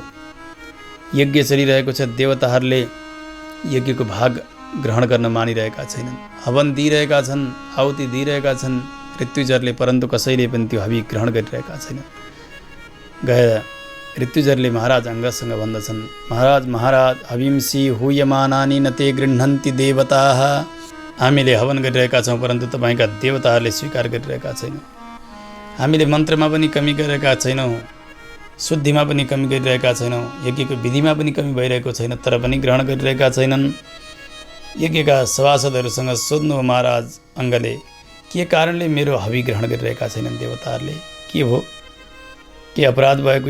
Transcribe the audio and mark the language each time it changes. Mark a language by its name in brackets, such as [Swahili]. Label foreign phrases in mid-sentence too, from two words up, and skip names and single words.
[Nepali] यज्ञ चलिरहेको छ, देवताहरूले यज्ञको भाग ग्रहण गर्न मानिरहेका छैनन्, हवन दिइरहेका छन्, आहुति दिइरहेका छन् ऋत्विजहरूले, परन्तु कसैले पनि त्यो हवि ग्रहण गरिरहेका छैनन्। गएर ऋत्विजहरूले महाराज अङ्गसँग भन्दछन्, महाराज [Sanskrit] हविंसी हुयमानानि न ते गृह्णन्ति देवताः। [Nepali] हामीले हवन गरिरहेका छौँ परन्तु तपाईँका देवताहरूले स्वीकार गरिरहेका छैनौँ। हामीले मन्त्रमा पनि कमी गरेका छैनौँ, शुद्धिमा पनि कमी गरिरहेका छैनौँ, यज्ञको विधिमा पनि कमी भइरहेको छैन, तर पनि ग्रहण गरिरहेका छैनन्। यज्ञका सभासदहरूसँग सोध्नु महाराज अङ्गले, के कारणले मेरो हवि ग्रहण गरिरहेका छैनन् देवताहरूले, के हो, के अपराध भएको?